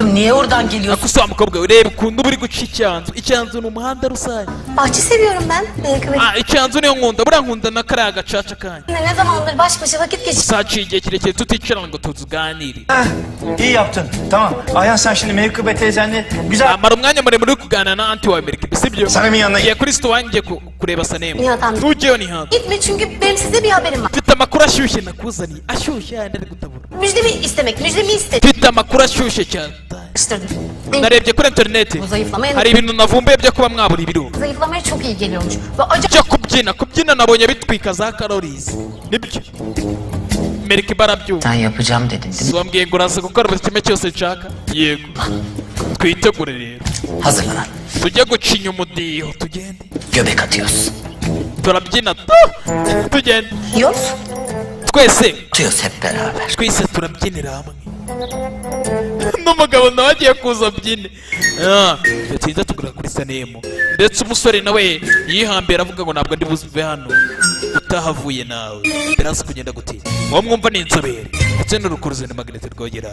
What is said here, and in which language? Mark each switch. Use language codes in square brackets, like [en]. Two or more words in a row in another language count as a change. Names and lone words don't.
[tr] Niye oradan geliyorsun? [rw] Akusa wa mukobwa we reba ukuntu buri guca icyanzu ni umuhanda rusange. [tr] Bahçe seviyorum ben. Belki [rw] Icyanzu niyo nkunda buriya nkunda na kariya gacaca kanyu. [tr] ne zamandır baş başa vakit geçirdik. [rw] Saciye igihe kirekire tuticarana ngo tuganire. [tr] Heh, iyi yaptın. Tamam. Ayhan sen şimdi Mevkübe teyzenle güzel... [rw] Amara umwanya muremure uri kuganira na anti wa Merkibi sibyo? [tr] Sanem'in yanına [rw] Ngiye [tr] git. [rw] kuri sito wanjye kureba Sanemu. [tr] Nihat amca. [rw] Ntujyeyo Nihat. [tr] Gitme çünkü benim size bir haberim var. [rw] Mfite amakuru ashyushye nakuzaniye ashyushye yandi ari gutabura. [tr] Müjdemi istemek. Müjdemi istedim. [rw] Mfite amakuru ashyushye cyane. Narebye kuri interineti [tr] Bu zayıflamaya [rw] hari ibintu navumbuye byo kuba mwabura ibiro. [tr] zayıflamaya çok iyi geliyormuş. Ve acayip [rw] Byo kubyina nabonye bitwika za calories. Nibyo. Merkibi arabyumva. [tr] Sen yapacağım dedin değil mi? [rw] Wambwiye ngo uraza gukora buri kimwe cyose nshaka. Yego. Twitegure rero. [tr] Hazırlan. [rw] Tujye gucinya umudiho tugende. [tr] Göbek atıyoruz. [rw] Turabyina tugende. [tr] yiyoruz. [rw] Twese [tr] Atıyoruz hep beraber. [rw] twese turabyinira hamwe. N'umugabo nawe agiye kuza abyine. Yatinze tugura kuri Sanemu. Ndetse umusore nawe yihambira avuga ngo ntabwo ndi buve hano utahavuye nawe. Biraza kugenda gute? Uwo mwumva ni inzobere ndetse n'urukuruzi na Magnete Rwogera.